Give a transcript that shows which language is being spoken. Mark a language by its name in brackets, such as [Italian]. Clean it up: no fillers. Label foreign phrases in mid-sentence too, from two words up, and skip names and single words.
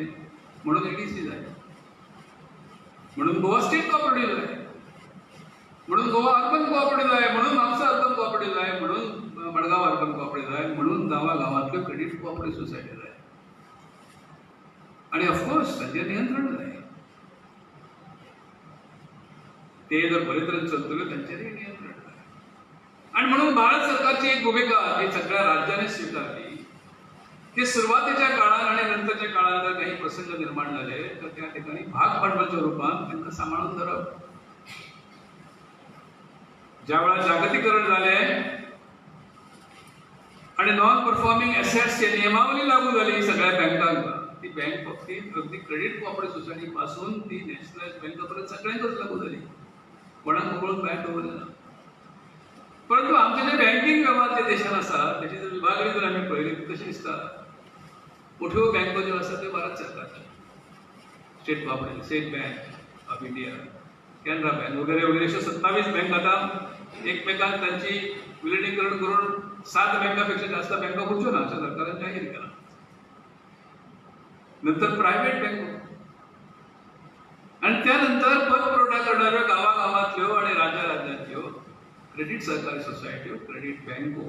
[Konkani] म्हणून एडीसी जाय, म्हणून गोवा स्टेट कोऑपरेटिव्ह जाय, म्हणून गोवा अर्बन कोऑपरेटिव्ह जाय, म्हणून म्हापसा अर्बन कोऑपरेटिव्ह जाय, म्हणून मडगांव अर्बन कोऑपरेटिव्ह जाय, म्हणून गांवांतल्यो [English] credit cooperative society [Konkani] जाय. आणि ऑफकोर्स ताचेर नियंत्रण जाय. ते जर बरे तरेन चलतले तांचेरय नियंत्रण जाय. [Marathi] आणि म्हणून भारत सरकारची एक भूमिका ही सगळ्या राज्यांनी स्वीकारली की सुरुवातीच्या काळात आणि नंतरच्या काळात जर काही प्रसंग निर्माण झाले तर त्या ठिकाणी भाग भांडवलाच्या रूपात त्यांना सांभाळून धरप. ज्या वेळा जागतिकीकरण झाले आणि [English] non performing assets [Marathi] नियमावली लागू झाली सगळ्या बँकांना, ती बँक फक्त अगदी [English] credit cooperative society [Marathi] पासून ती नॅशनलाइज बँकापर्यंत सगळ्यांकच लागू झाली. [Konkani] कोणाक वगळून बँक दवरली ना. परंतु आमचे जे बँकिंग व्यवहार जे देशात आसात त्याची जर विभागणी जर आम्ही पळयली कशी दिसता, मोठ्यो बँको ज्यो आसात त्यो भारत सरकारच्यो, [English] state cooperative, [Konkani] स्टेट बँक ऑफ इंडिया, कॅनरा बँक वगैरे वगैरे अशा 27 बँक आता एकमेकांक तांची विलिनीकरण करून 7 बँकांपेक्षा जास्त बँका उरच्यो ना अशा सरकारान जाहीर केला. नंतर प्रायव्हेट बँको आणि त्यानंतर पतपुरवठा करणाऱ्यो गावागावांतल्यो आणि राज्यांतल्यो क्रेडिट सहकारी सोसायट्यो, क्रेडिट बँको.